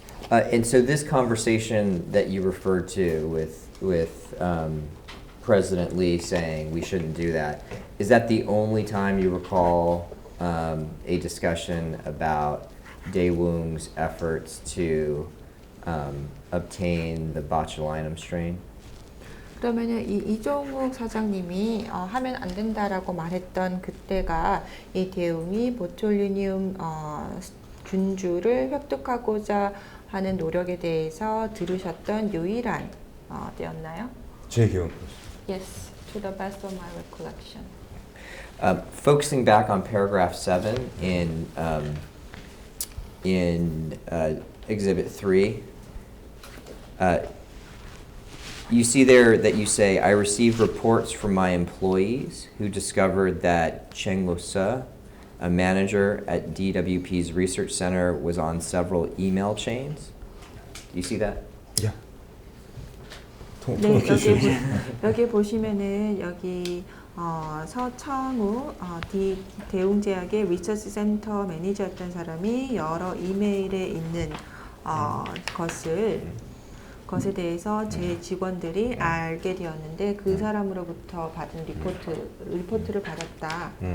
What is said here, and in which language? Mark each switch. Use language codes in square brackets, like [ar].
[en] And so this conversation that you referred to with President Lee saying we shouldn't do that, is that the only time you recall a discussion about Daewoong's efforts to obtain the botulinum strain? [ko] 그러면은 이종욱 사장님이 하면 안 된다라고 말했던 그때가 이 대웅이 보툴리늄 균주를 획득하고자 하는 노력에 대해서 들으셨던 유일한 때였나요? 제 기억은 [en] Yes, to the best of my recollection. Focusing back on paragraph 7 in Exhibit 3, you see there that you say, I received reports from my employees who discovered that Cheng Lo-se, a manager at DWP's research center, was on several email chains. Do you see that? [ko] 야. 네, 여기 보시면은 여기 서창우 대웅제약의 리서치 센터 매니저였던 사람이 여러 이메일에 있는 것에 대해서 제 직원들이 알게 되었는데 그 사람으로부터 받은 리포트를 받았다.